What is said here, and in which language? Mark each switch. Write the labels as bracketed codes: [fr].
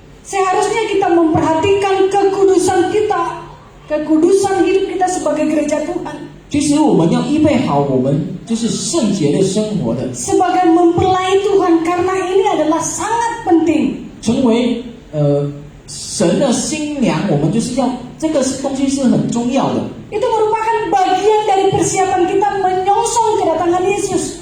[id] Seharusnya kita memperhatikan kekudusan kita, kekudusan hidup kita sebagai gereja Tuhan. [zh] 其实我们要预备好我们就是圣洁的生活的， [id] Sebagai mempelai Tuhan, karena ini adalah sangat penting. [zh] 成为神的新娘，我们就是要这个东西是很重要的。 [id] Itu merupakan bagian dari persiapan kita menyongsong kedatangan Yesus.